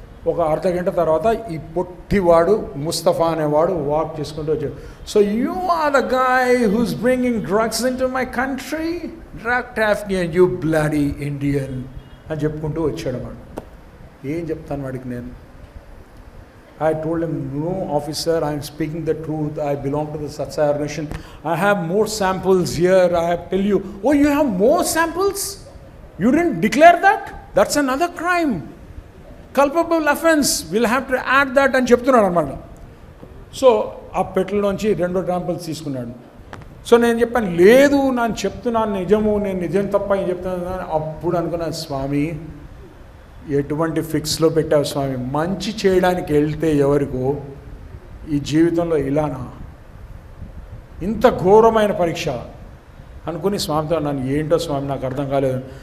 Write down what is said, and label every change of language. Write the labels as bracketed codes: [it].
[te] ఒక అర్ధ గంట తర్వాత ఈ పొట్టివాడు ముస్తఫా అనేవాడు వాక్ చేసుకుంటూ వచ్చాడు. [en] so you are the guy who's bringing drugs into my country, drug trafficking, you bloody Indian [te] అని చెప్పుకుంటూ వచ్చాడు వాడు. ఏం చెప్తాను వాడికి నేను? [en] I told him, no officer, I am speaking the truth. I belong to the Satsai organization. I have more samples here. I have tell you, oh, you have more samples? You didn't declare that? That's another crime. Culpable offense. We'll have to add that [te] అని చెప్తున్నాడు అన్నమాట. So ఆ పెట్టెలోంచి 2 samples తీసుకున్నాడు. So నేను చెప్పాను, లేదు నేను చెప్తున్నాను నిజము, నేను నిజం తప్ప ఏం చెప్తున్నాను. అప్పుడు అనుకున్నాను, స్వామి ఎటువంటి ఫిక్స్లో పెట్టావు స్వామి, మంచి చేయడానికి వెళ్తే ఎవరికో ఈ జీవితంలో ఇలానా, ఇంత ఘోరమైన పరీక్ష అనుకుని స్వామితో నన్ను, ఏంటో స్వామి నాకు అర్థం కాలేదు.